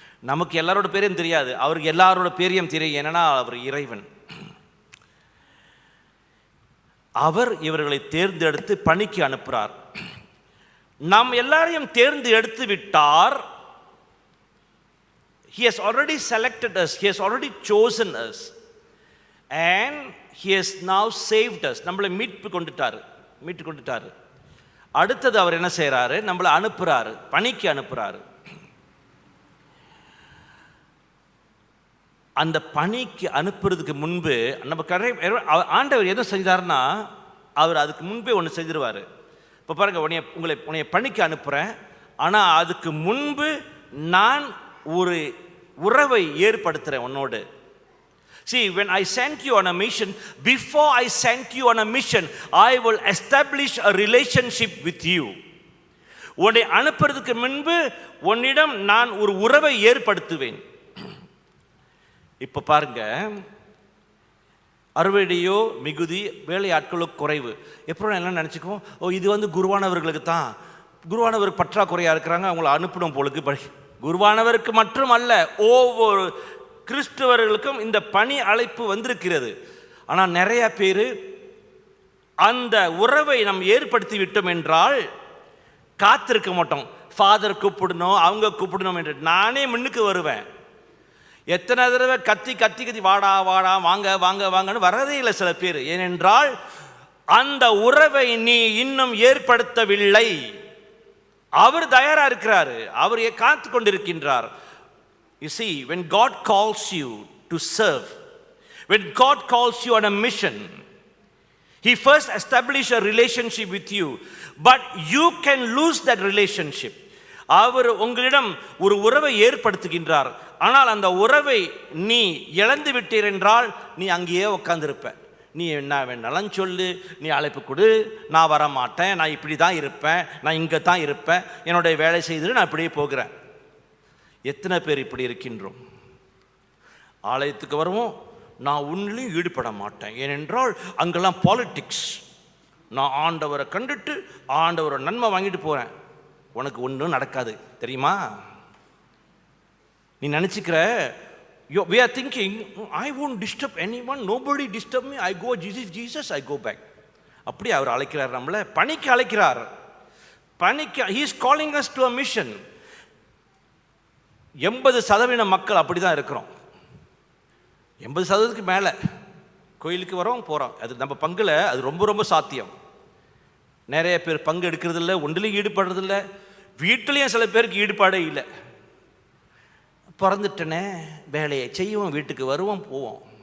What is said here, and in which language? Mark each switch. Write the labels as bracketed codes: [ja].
[ta] நமக்கு எல்லாரோட பேரையும் தெரியாது, அவருக்கு எல்லாரோட பேரையும் தெரியும். ஏன்னா அவர் இறைவன். அவர் இவர்களை தேர்ந்தெடுத்து பணிக்கு அனுப்புகிறார். நாம் எல்லாரையும் தேர்ந்து எடுத்து விட்டார். [en] He has already selected us, he has already chosen us, and he has now saved us. [ta] நம்மளை மீட்டு கொண்டுட்டாரு. அடுத்தது அவர் என்ன செய்கிறாரு? நம்மளை அனுப்புகிறாரு, பணிக்கு அனுப்புகிறாரு. அந்த பணிக்கு அனுப்புறதுக்கு முன்பு நம்ம ஆண்டவர் எதுவும் செஞ்சார்னா, அவர் அதுக்கு முன்பே ஒன்று செஞ்சிருவார். இப்போ பாருங்க, உன்னை பணிக்கு அனுப்புகிறேன், ஆனால் அதுக்கு முன்பு நான் ஒரு உறவை ஏற்படுத்துகிறேன் உன்னோடு. [en] See, when I sent you on a mission, before I sent you on a mission, I will establish a relationship with you. [ta] உன்னை அனுப்புறதுக்கு முன்பு உன்னிடம் நான் ஒரு உறவை ஏற்படுத்துவேன். இப்போ பாருங்க, அறுவடையோ மிகுதி, வேலையாட்களோ குறைவு. எப்போ எல்லாம் நினச்சிக்குவோம், இது குருவானவர்களுக்கு தான், குருவானவர் பற்றாக்குறையாக இருக்கிறாங்க, அவங்கள அனுப்பணும் போலுக்கு. குருவானவருக்கு மட்டும் அல்ல, ஒவ்வொரு கிறிஸ்தவர்களுக்கும் இந்த பணி அழைப்பு வந்திருக்கிறது. ஆனால் நிறைய பேர் அந்த உறவை நாம் ஏற்படுத்தி விட்டோம் என்றால் காத்திருக்க மாட்டோம். ஃபாதர் கூப்பிடணும், அவங்க கூப்பிடணும் என்று நானே முன்னுக்கு வருவேன். எத்தனை தடவை கத்தி வாடா வாடா, வாங்க வாங்க வாங்கன்னு வரதே இல்லை சில பேர். ஏனென்றால் அந்த உறவை நீ இன்னும் ஏற்படுத்தவில்லை. அவர் தயாரா இருக்கிறாரு, அவர் காத்து கொண்டிருக்கின்றார். [en] You see, when God calls you to serve, when God calls you on a mission, He first establishes a relationship with you, but you can lose that relationship. [ta] அவர் உங்களிடம் ஒரு உறவை ஏற்படுத்துகின்றார், ஆனால் அந்த உறவை நீ இழந்து விட்டீர் என்றால் நீ அங்கேயே உட்கார்ந்திருப்ப. நீ என்ன வேணாலும் சொல்லு, நீ அழைப்பு கொடு, நான் வரமாட்டேன், நான் இப்படி தான் இருப்பேன், நான் இங்கே தான் இருப்பேன், என்னுடைய வேலை செய்துட்டு நான் இப்படியே போகிறேன். எத்தனை பேர் இப்படி இருக்கின்றோம்? ஆலயத்துக்கு வருவோம், நான் ஒன்றிலையும் ஈடுபட மாட்டேன், ஏனென்றால் அங்கெல்லாம் பாலிட்டிக்ஸ். நான் ஆண்டவரை கண்டுட்டு ஆண்டவரை நன்மை வாங்கிட்டு போகிறேன். உனக்கு ஒன்றும் நடக்காது தெரியுமா? நீ நினச்சிக்கிற, [en] we are thinking, I won't disturb anyone, nobody disturb me, I go Jesus, I go back. [ta] அப்படி அவர் அழைக்கிறார், நம்மளை பணிக்கு அழைக்கிறார். பணிக்கு [en] he is calling us to a mission. [ta] 80% மக்கள் அப்படி தான் இருக்கிறோம். 80%க்கு மேலே கோயிலுக்கு வரோம் போகிறோம், அது நம்ம பங்கில் அது ரொம்ப ரொம்ப சாத்தியம். நிறைய பேர் பங்கு எடுக்கிறதில்ல, ஒன்றிலையும் ஈடுபடுறதில்லை, வீட்டிலையும் சில பேருக்கு ஈடுபாடே இல்லை. பிறந்துட்டனே, வேலையை செய்வோம், வீட்டுக்கு வருவோம், போவோம்.